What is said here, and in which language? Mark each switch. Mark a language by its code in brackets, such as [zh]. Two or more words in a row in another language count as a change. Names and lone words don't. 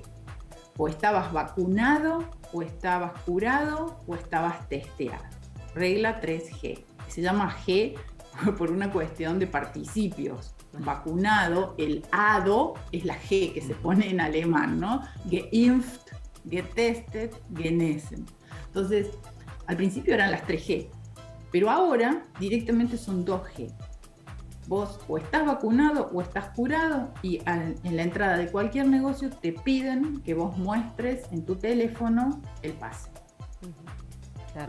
[es] O estabas vacunado, o estabas curado, o estabas testeado. Regla 3G. Se llama G por una cuestión de participios. Vacunado, el ADO es la G que se pone en alemán, ¿no? [de] Geimpft, getestet, genesen. [es] Entonces, al principio eran las 3G, pero ahora directamente son 2G. Vos o estás vacunado o estás curado, y en la entrada de cualquier negocio te piden que vos muestres en tu teléfono el pase. Claro.